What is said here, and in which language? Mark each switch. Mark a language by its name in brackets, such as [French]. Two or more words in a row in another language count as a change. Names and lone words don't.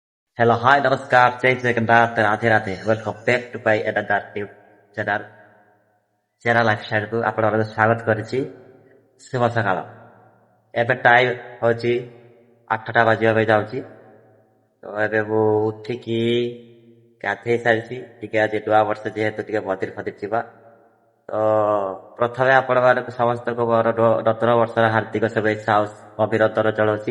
[English] Hello, hi, namaskar, Jai Jagannath, Radhe Radhe. Welcome back to my another new channel. [Odia] Channel lifestyle କୁ ଆପଣଙ୍କର ସ୍ୱାଗତ କରିଛି। ଶୁଭ ସକାଳ। ଏବେ ଟାଇମ ହଉଛି 8ଟା ବାଜିବା ପାଇଁ ଯାଉଛି। ତ ଏବେ ମୁଁ ଉଠିକି ଗାଧେଇ ସାରିଛି। ଟିକେ ଆଜି ନୂଆ ବର୍ଷ ଯେହେତୁ ଟିକେ ମନ୍ଦିର ଫନ୍ଦିର ଯିବା। ତ ପ୍ରଥମେ ଆପଣମାନଙ୍କୁ ସମସ୍ତଙ୍କୁ ମୋର ନୂତନ ବର୍ଷର ହାର୍ଦ୍ଦିକ ଶୁଭେଚ୍ଛା ଆଉ ଅଭିନନ୍ଦନ ଜଣାଉଛି।